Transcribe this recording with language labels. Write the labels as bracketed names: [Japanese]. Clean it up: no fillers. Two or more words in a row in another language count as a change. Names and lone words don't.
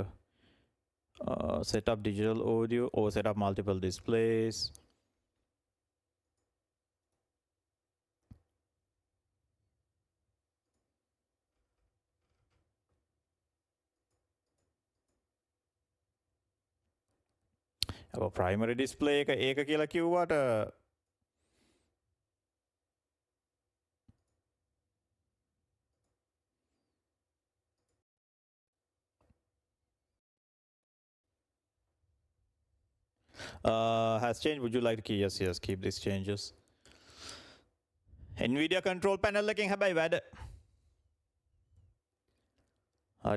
[English] Set up digital audio or set up multiple displays. Primary display [Sinhala] එක කියලා කිව්වට [English] has changed. Would you like to keep? Yes, keep these changes. NVIDIA control panel [Sinhala] එකෙන් හැබැයි වැඩ. හරි.